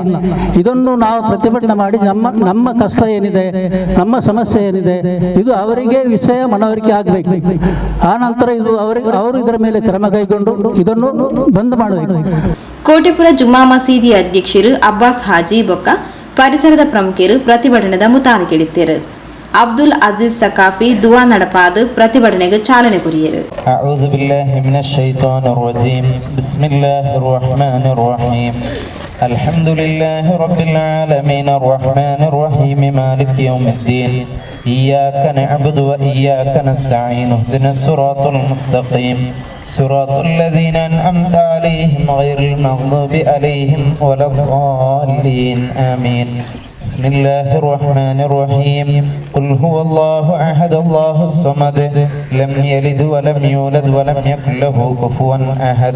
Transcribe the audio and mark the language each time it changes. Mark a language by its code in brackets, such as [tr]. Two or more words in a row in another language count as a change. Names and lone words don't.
[kn] ಇದನ್ನು ನಾವು ಪ್ರತಿಭಟನೆ ಮಾಡಿ ನಮ್ಮ ಕಷ್ಟ ಏನಿದೆ, ನಮ್ಮ ಸಮಸ್ಯೆ ಏನಿದೆ, ಇದು ಅವರಿಗೆ ವಿಷಯ ಮನವರಿಕೆ ಆಗಬೇಕು. ಆ ನಂತರ ಅವರು ಇದರ ಮೇಲೆ ಕ್ರಮ ಕೈಗೊಂಡು ಇದನ್ನು ಬಂದ್ ಮಾಡಬೇಕು. [tcy] ಕೋಟೆಪುರ ಜುಮಾ ಮಸೀದಿ ಅಧ್ಯಕ್ಷರು ಅಬ್ಬಾಸ್ ಹಾಜಿ ಬೊಕ್ಕ ಪರಿಸರದ ಪ್ರಮುಖರು ಪ್ರತಿಭಟನೆದ ಮುತಾನೆ ಕೇಳಿದ್ದಾರೆ. ಅಬ್ದುಲ್ ಅಜೀಜ್ ಸಕಾಫಿ ದುವಾ ನಡಪಾದ ಪ್ರತಿಭಟನೆಗೆ ಚಾಲನೆ ಕೊರಿಯರು. [ar] أعوذ بالله من الشيطان الرجيم. بسم الله الرحمن الرحيم. الحمد لله رب العالمين الرحمن الرحيم مالك يوم الدين. إياك نعبد وإياك نستعين اهدنا الصراط المستقيم صراط الذين أنعمت عليهم غير المغضوب عليهم ولا الضالين آمين. بسم الله الرحمن الرحيم. قل هو الله أحد الله الصمد لم يلد ولم يولد ولم يكن له كفوا أحد.